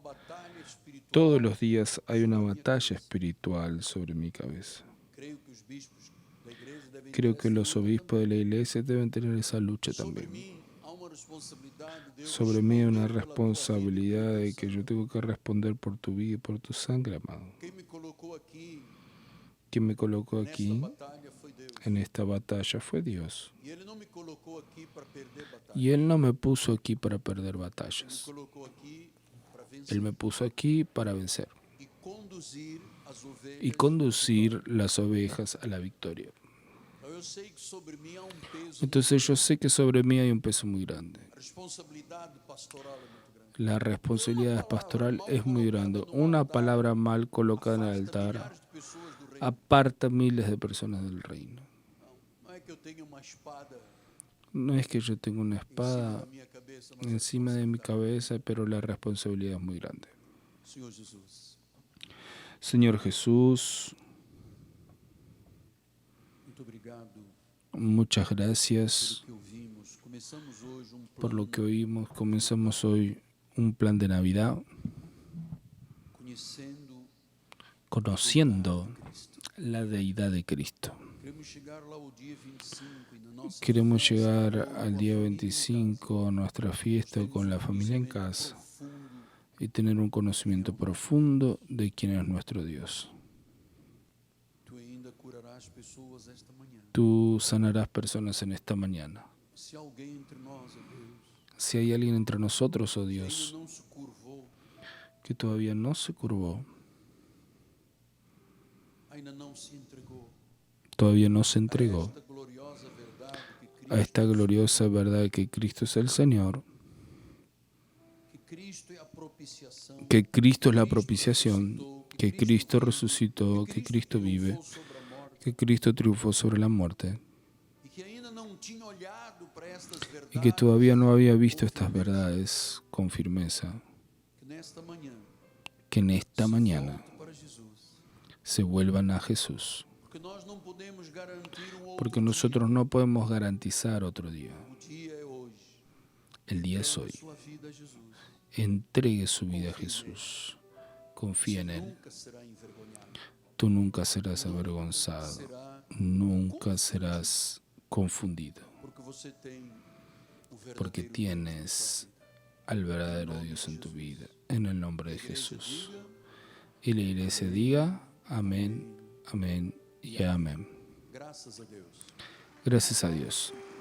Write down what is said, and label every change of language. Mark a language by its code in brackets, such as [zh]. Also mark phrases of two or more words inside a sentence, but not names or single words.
[es] Todos los días hay una batalla espiritual sobre mi cabeza. Creo que los obispos de la iglesia deben tener esa lucha también. Sobre mí hay una responsabilidad de que yo tengo que responder por tu vida y por tu sangre, amado. [pt] Quem me colocou aqui [es] Quien me colocó [pt] nessa [es] aquí [pt] batalha foi Deus. [es] en esta batalla fue Dios. [pt] E Ele não me colocou aqui para perder batalha. [es] Y Él no me puso aquí para perder [pt] Ele me [es] batallas. [pt] colocou aqui para [es] Él [pt] vencer [es] me puso aquí para vencer [pt] e conduzir as ovelhas. [es] y conducir las ovejas a la victoria. [pt] Então eu sei que sobre mim há peso. [es] Entonces yo sé que sobre mí hay un peso muy grande. [pt] A responsabilidade pastoral é muito grande. [es] La responsabilidad pastoral es muy grande. Una palabra mal colocada en el altar [pt] Milhares de pessoas do reino. [es] aparta miles de personas del reino. [pt] Não é que eu tenha uma espada [es] No es que yo tenga una [pt] em cima [es] espada [pt] da minha cabeça, mas [es] encima de mi cabeza, pero la responsabilidad es muy grande. [pt] Senhor Jesus, [es] Señor Jesús, [pt] muito obrigado [es] muchas gracias [pt] pelo que ouvimos. Começamos hoje [es] por lo [pt] plano [es] que oímos. Comenzamos hoy un plan de Navidad conociendo [pt] Cristo. [es] la deidad de Cristo. [pt] Queremos chegar lá o dia 25 e na nossa [es] Queremos [pt] festa, [es] llegar [pt] com a [es] al día [pt] família em [es] 25 a nuestra fiesta [pt] casa. [es] con la familia en [pt] Conhecimento [es] casa [pt] profundo [es] y tener un conocimiento profundo de quién es nuestro Dios. [pt] Tu ainda curarás pessoas esta manhã. [es] Tú sanarás personas en esta mañana. [pt] Se alguém entre nós, ó Deus, [es] Si hay alguien entre nosotros, oh [pt] que ainda [es] Dios, [pt] não se curvou, [es] que todavía no se curvó, [pt] ainda não se entregou [es] todavía no se [pt] a [es] entregó [pt] esta gloriosa verdade que [es] a esta gloriosa verdad que Cristo es el Señor, [pt] que Cristo é a propiciação, [es] que Cristo es la propiciación, que Cristo resucitó, que Cristo vive, [pt] triunfou sobre a morte, [es] que Cristo triunfó sobre la muerte [pt] e que ainda não tinha olhado para estas verdades, [es] y que todavía no había visto estas verdades con firmeza, [pt] que nesta manhã [es] que en esta mañana [pt] volte para Jesus, [es] se vuelvan a Jesús, [pt] porque nós não podemos garantir outro [es] porque nosotros no podemos garantizar otro día. [pt] dia. O dia é hoje. [es] El día es hoy. [pt] Sua vida a Jesus. [es] Entregue su vida a Jesús. Confía en Él. [pt] Nunca será envergonhado. [es] Tú nunca serás avergonzado. [pt] Será [es] Nunca serás confundido. [pt] porque você tem o [es] Porque [pt] verdadeiro [es] tienes al verdadero Dios en tu vida. En el nombre de Jesús. [pt] Diga, [es] Y la iglesia diga amén, amén y amén. [pt] graças a Deus. [es] Gracias a Dios.